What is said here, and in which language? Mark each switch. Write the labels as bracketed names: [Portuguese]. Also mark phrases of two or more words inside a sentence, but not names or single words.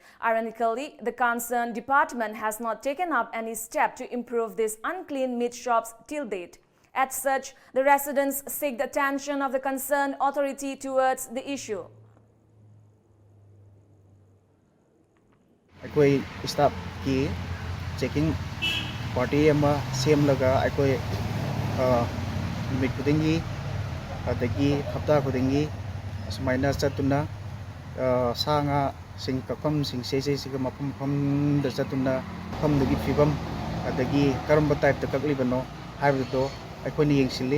[English] Ironically, the concerned department has not taken up any step to improve these unclean meat shops till date. As such, the residents seek the attention of the concerned authority towards the issue. [Manipuri] ꯑꯩꯈꯣꯏ ꯁ꯭ꯇꯥꯐꯀꯤ [English] checking party [Manipuri] ꯑꯃ ꯁꯦꯝꯂꯒ ꯑꯩꯈꯣꯏ ꯅꯨꯃꯤꯠ ꯈꯨꯗꯤꯡꯒꯤ ꯑꯗꯒꯤ ꯍꯞꯇꯥ ꯈꯨꯗꯤꯡꯒꯤ ꯑꯁꯨꯃꯥꯏꯅ ꯆꯠꯇꯨꯅ ꯁꯥ ꯉꯥꯁꯤꯡ ꯀꯛꯐꯝꯁꯤꯡ ꯁꯤꯒ ꯃꯐꯝ ꯃꯐꯝꯗ ꯆꯠꯇꯨꯅ ꯃꯐꯝꯗꯨꯒꯤ ꯐꯤꯕꯝ ꯑꯗꯒꯤ ꯀꯔꯝꯕ ꯇꯥꯏꯞꯇ ꯀꯛꯂꯤꯕꯅꯣ ꯍꯥꯏꯕꯗꯣ ꯑꯩꯈꯣꯏꯅ ꯌꯦꯡꯁꯤꯜꯂꯤ